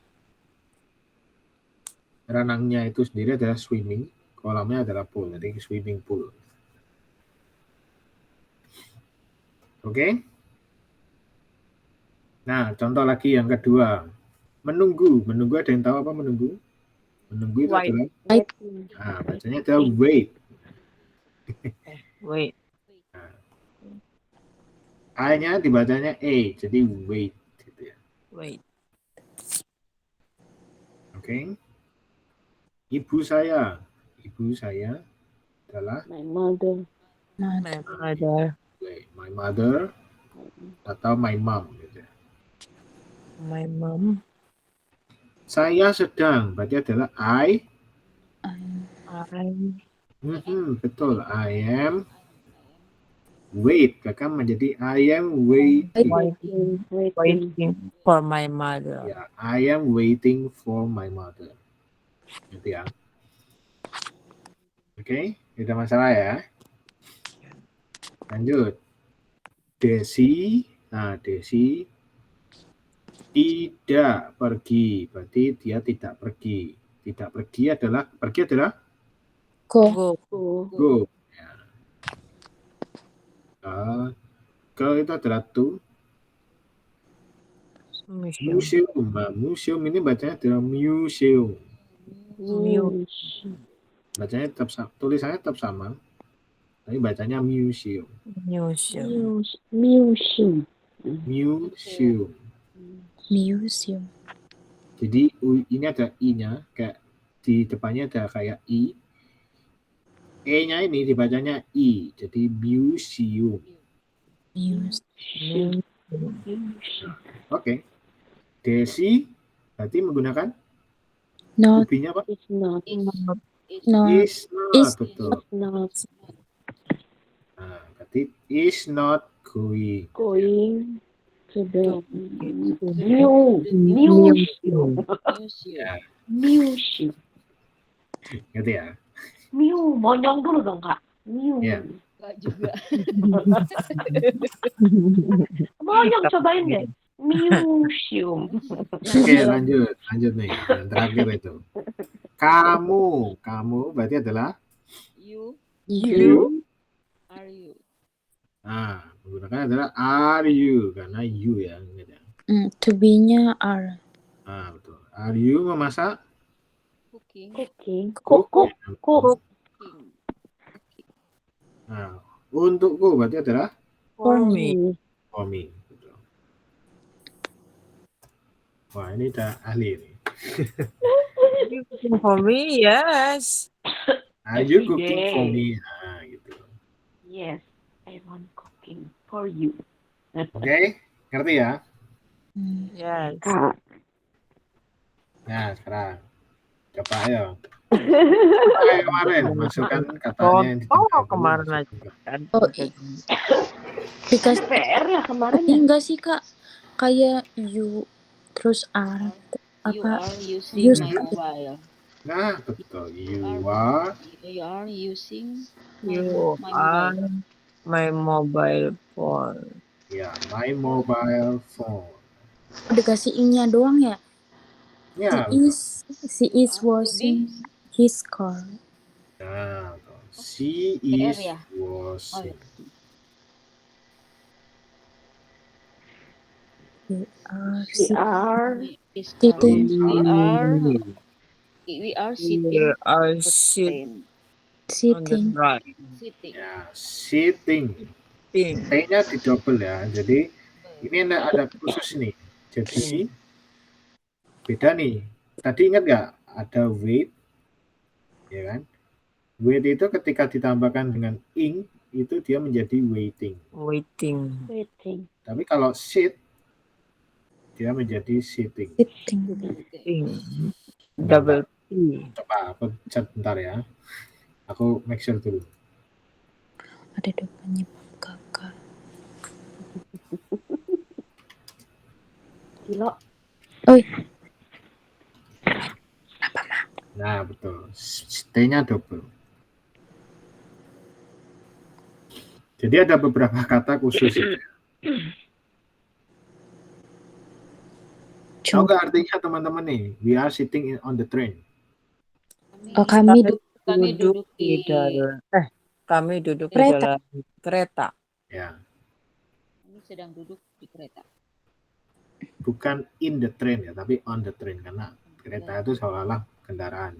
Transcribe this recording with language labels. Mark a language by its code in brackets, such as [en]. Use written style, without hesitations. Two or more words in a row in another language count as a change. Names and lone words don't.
[id] Renangnya itu sendiri adalah swimming, kolamnya adalah pool, jadi [en] swimming pool. [id] Oke? Nah, contoh lagi yang kedua. Menunggu. Menunggu ada yang tahu apa menunggu? Menunggu itu Wait. adalah, Waiting. bacanya adalah wait. Wait. I-nya dibacanya A, jadi wait. Gitu ya. Wait. Oke? Ibu saya adalah [en] My mother. My mother. my mother atau my mom. [id] Gitu ya. [en] My mom. [id] Saya sedang, berarti adalah I. Betul, [en] I am wait, [id] kakak menjadi [en] I am waiting. Waiting for my mother. Ya, I am waiting for my mother. [id] Gitu ya. Oke, tidak masalah ya. Lanjut. Desi, Desi tidak pergi, berarti dia tidak pergi. Tidak pergi adalah Go. Go. go. Ya. Go itu adalah to. Museum. Museum. Nah, museum ini bacanya adalah museum. Bacanya tetap tulisannya tetap sama, tapi bacanya museum. Museum. Museum. Museum. Museum. Jadi ini ada i-nya, kayak di depannya ada kayak i. E-nya ini dibacanya i, jadi museum. Museum. Oke. Desi berarti menggunakan Not. to-be-nya apa? [en] It's not. [id] Not. [en] Is not, [id] Is betul. Not Nah, berarti [en] is not going. going to the [id] Museum. Ya, museum. gitu ya. Monyong dulu dong kak. Ya. Enggak juga. Monyong cobain deh. Museum. Oke, lanjut nih. Yang terakhir itu. Kamu berarti adalah You. you. [en] Are you? [id] Nah, menggunakan adalah [en] are you [id] karena you ya. To be-nya are. Nah, betul. [en] Are you memasak? [id] Cooking. Cooking. Cook. Cook. Cooking. Nah, untukku berarti adalah [en] For me. for me. [id] Betul. Wah, ini udah ahli nih. [en] You cooking for me? Yes. Are you [id] Every [en] cooking for [id] day. me? Nah, gitu. [en] Yes, I want cooking for you. [id] Oke, ngerti ya? Yes. Kak. Nah, sekarang coba ayo. Kayak kemarin, masukkan katanya yang ditinggalkan. Kemarin aja kan. Oh, dikasih PR ya kemarin ya. enggak sih kak, kayak you terus are You apa [en] are using [id] use [en] my mobile. [id] Nah, betul. [en] You are [id] using you my are [en] mobile. My mobile phone. ya my mobile phone. [id] dikasih ing-nya doang ya. Ya, [en] She is washing his car. nah, she is [id] ya? washing. [en] You are We are [id] sitting. [en] We are sitting. On the [id] Sitting. right. Ya, sitting. T-nya didouble ya. Jadi ini ada khusus nih. Jadi beda nih. Tadi ingat nggak ada wait, ya kan? Wait itu ketika ditambahkan dengan ing itu dia menjadi waiting. Waiting. Tapi kalau sit dia menjadi sitting. [en] Double T. [id] Coba aku chat bentar ya. Aku [en] make sure [id] dulu. Ada depannya kakak. Kilo. Nah, betul. T-nya double. Jadi ada beberapa kata khusus itu. Tahu nggak artinya teman-teman nih? [en] We are sitting on the train. [id] Oh, kami Kami duduk di dalam kami duduk di Kereta. dalam kereta. Ya, kami sedang duduk di kereta. bukan [en] in the train [id] ya, tapi [en] on the train [id] karena kereta itu seolah-olah kendaraan.